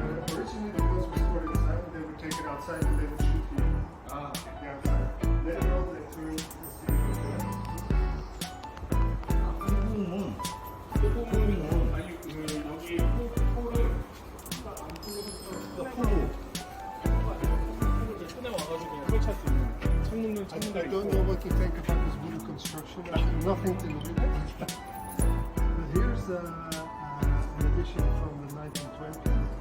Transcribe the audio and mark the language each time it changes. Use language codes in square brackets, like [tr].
[en] Originally, because we stored inside, they would take it outside and they would shoot the outside. Later on, they turned the [ko] 아니 그 여기 포를 꺼내 와가지고 그냥 설치할 수 있는 창문들 [en] I [ko] 창문들이 [en] don't know what to think about this wooden construction. I have nothing to do with it. But here's an addition from the 1920s.